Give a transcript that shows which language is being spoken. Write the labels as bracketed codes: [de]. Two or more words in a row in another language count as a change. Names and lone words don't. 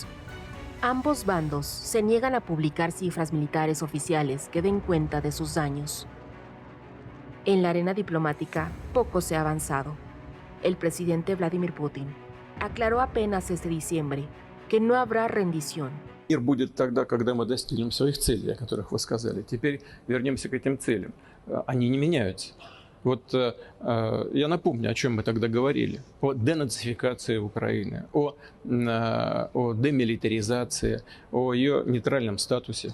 [es] Ambos bandos se niegan a publicar cifras militares oficiales que den cuenta de sus daños. En la arena diplomática, poco se ha avanzado. El presidente Vladimir Putin aclaró apenas este diciembre que no habrá rendición. [ru] Мир будет тогда, когда мы достигнем своих целей, о которых вы сказали. Теперь вернемся к этим целям. Они не меняются. Вот я напомню, о чем мы тогда говорили. О денацификации Украины, о демилитаризации, о ее нейтральном статусе.